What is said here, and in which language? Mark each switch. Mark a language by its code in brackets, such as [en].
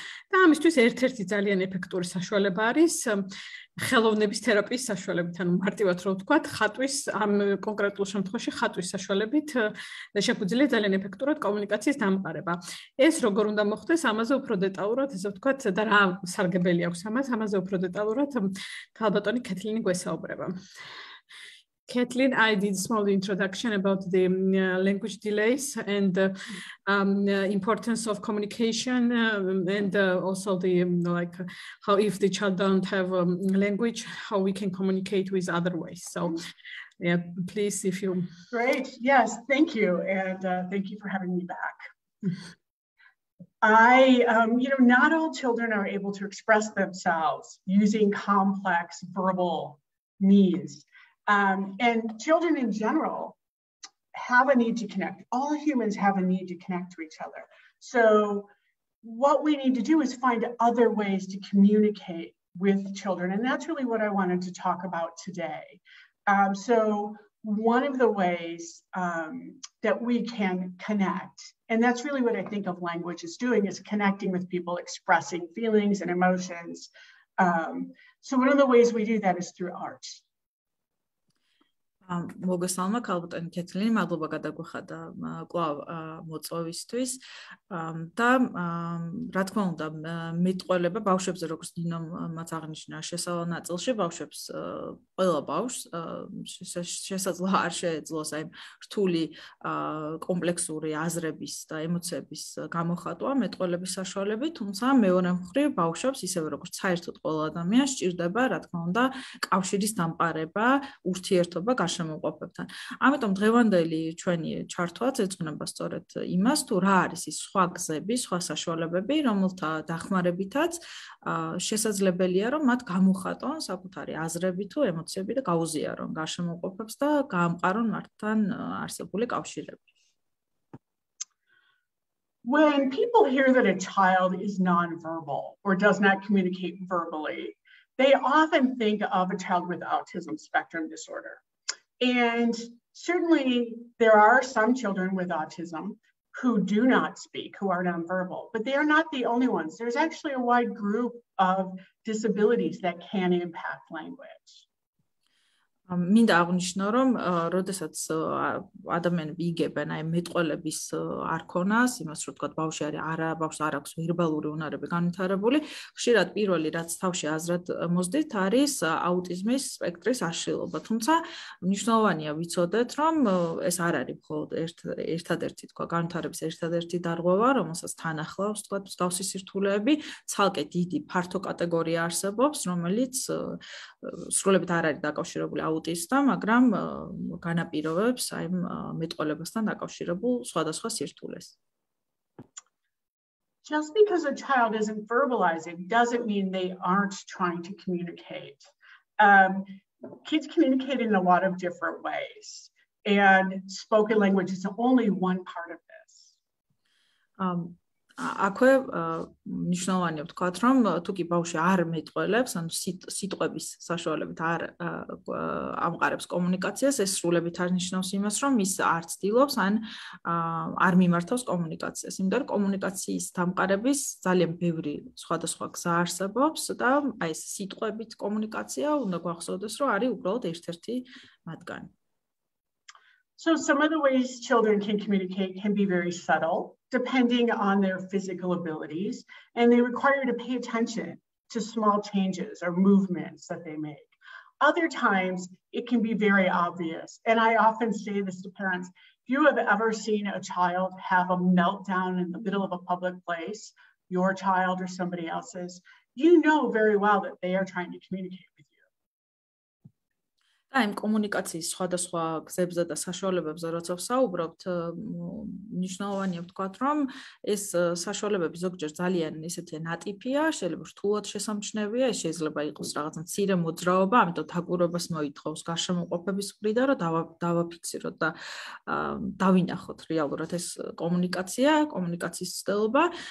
[ka] და ამისთვის ერთ-ერთი ძალიან ეფექტური საშუალება არის ხელოვნების თერაპიის საშუალებით, ანუ მარტივად რო ვთქვათ, ხატვის ამ კონკრეტულ შემთხვევაში ხატვის საშუალებით შეგვიძლია ძალიან ეფექტურად კომუნიკაციის დამყარება. ეს როგორ უნდა მოხდეს, ამაზე უფრო დეტალურად, ასე ვთქვათ, და რა სარგებელი აქვს ამაზე უფრო დეტალურად ქალბატონი კეთლინი გვესაუბრება. [en] Kathleen, I did a small introduction about the language delays and importance of communication and also the how if the child don't have language, how we can communicate with other ways. So, yeah, please, if you. Great. Yes, thank you, and thank you for having me back. Not all children are able to express themselves using complex verbal means. And children in general have a need to connect. All humans have a need to connect to each other. So what we need to do is find other ways to communicate with children. And that's really what I wanted to talk about today. So one of the ways that we can connect, and that's really what I think of language is doing, is connecting with people, expressing feelings and emotions. So one of the ways we do that is through art. [ka] მოგესალმა ქალბატონი კეთლინი, მადლობა გადაგვეხადა კვლავ მოწვევისთვის და რა თქმა უნდა მეტყველება ბავშვებზე, როგორც ნინომ მათ აღნიშნა შესავალ ნაწილში, ბავშვებს ყველა ბავშვს შესაძლოა არ შეეძლოს აი რთული კომპლექსური აზრების და ემოციების გამოხატვა მეტყველების საშუალებით, თუმცა მეორე მხრივ ბავშვებს ისევე როგორც საერთოდ ყველა ადამიანს სჭირდება, რა თქმა უნდა, კავშირის დამყარება, ურთიერთობა შემოყოფებთან. ამიტომ დღევანდელი ჩვენი ჩართვაც ეძღვნება სწორედ იმას, თუ რა არის ის სხვა გზები, სხვა საშუალებები, რომელთა დახმარებითაც შესაძლებელია, რომ მათ გამოხატონ საკუთარი აზრები თუ ემოციები და გაუზიარონ გარშემოყოფებს და გაამყარონ მათთან არსებული კავშირები. [en] When people hear that a child is nonverbal or does not communicate verbally, they often think of a child with autism spectrum disorder. And certainly there are some children with autism who do not speak, who are nonverbal, but they are not the only ones. There's actually a wide group of disabilities that can impact language. [ka] მინდა აღნიშნო, რომ როდესაც ადამიანები იგებენ აი მეტყველების არქონას, იმას რომ თქვა ბავშვი ბავშვს არ აქვს ვერბალური უნარები განვითარებული, ხშირად პირველი რაც თავში აზრად მოსდით არის აუტიზმის სპექტრის აშლილობა. თუმცა მნიშვნელოვანია ვიცოდეთ, რომ ეს არ არის მხოლოდ ერთადერთი თქვა განვითარების ერთადერთი დარღვევა, რომელსაც თან ახლავს თქვა მსგავსი სირთულეები, ცალკე დიდი ფართო კატეგორია არსებობს, რომელიც სრულებით არ არის დაკავშირებული აუტიზმთან, მაგრამ განაპირობებს აი მეტყველებასთან დაკავშირებულ სხვადასხვა სირთულეს. [en] Just because a child isn't verbalizing doesn't mean they aren't trying to communicate. Kids communicate in a lot of different ways, and spoken language is only one part of this. [ka] აქვე მნიშვნელოვანია ვთქვათ, რომ თუ კი ბავშვი არ მეტყველებს, ანუ სიტყვების საშუალებით არ ამყარებს კომუნიკაციას, ეს სრულებით არ ნიშნავს იმას, რომ ის არ ცდილობს ან არ მიმართავს კომუნიკაციას. იმიტომ რომ კომუნიკაციის დამყარების ძალიან ბევრი სხვადასხვა გზა არსებობს და აი ეს სიტყვებით კომუნიკაცია უნდა გვახსოვდეს, რომ არის უბრალოდ ერთ-ერთი მათგანი. [en] So some of the ways children can communicate can be very subtle, depending on their physical abilities, and they require you to pay attention to small changes or movements that they make. Other times, it can be very obvious. And I often say this to parents, if you have ever seen a child have a meltdown in the middle of a public place, your child or somebody else's, you know very well that they are trying to communicate with you. [ka] Აი კომუნიკაციის სხვადასხვა გზებზე და საშუალებებზე როცა ვსაუბრობთ, მნიშვნელოვანია ვთქვათ, რომ ეს საშუალებები ზოგჯერ ძალიან ისეთი ნატიფია, შეიძლება რთულად შესამჩნევია, ეს შეიძლება იყოს რაღაც მცირე მოძრაობა, ამიტომ დაკვირვებას მოითხოვს გარშემოყოფების მხრიდან, რომ დავაფიქსიროთ და დავინახოთ რეალურად ეს კომუნიკაციის ცდელობა.